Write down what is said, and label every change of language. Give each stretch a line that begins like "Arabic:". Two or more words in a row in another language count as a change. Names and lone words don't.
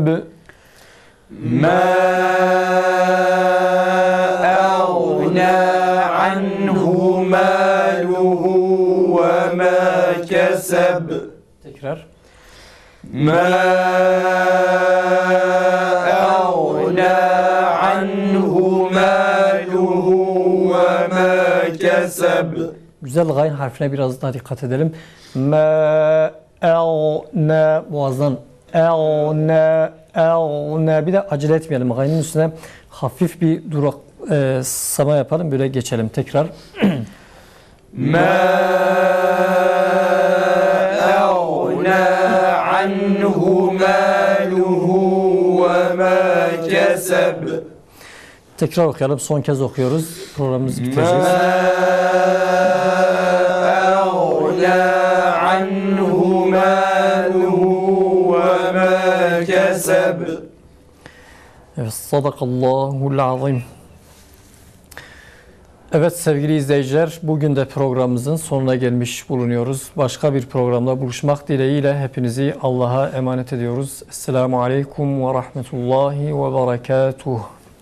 Arabic: ما أغنى عنه ماله وما كسب.
Turkish: Tekrar.
Arabic: ما أغنى عنه ماله كسب
Turkish: Güzel gayn harfine biraz daha dikkat edelim. Ne boğazdan ne bir de acele etmeyelim. Gaynın üstüne hafif bir durak sama yapalım. Böyle geçelim tekrar.
Arabic: ما أغنى عنه ماله وما كسب
Turkish: Tekrar okuyalım. Son kez okuyoruz. Programımızı bitireceğiz.
Arabic: ما أغنى عنه ماله وما كسب
Turkish: Evet,
Arabic: صدق الله العظيم.
Turkish: Evet sevgili izleyiciler, bugün de programımızın sonuna gelmiş bulunuyoruz. Başka bir programda buluşmak dileğiyle hepinizi Allah'a emanet ediyoruz.
Arabic: السلام عليكم ورحمة الله وبركاته.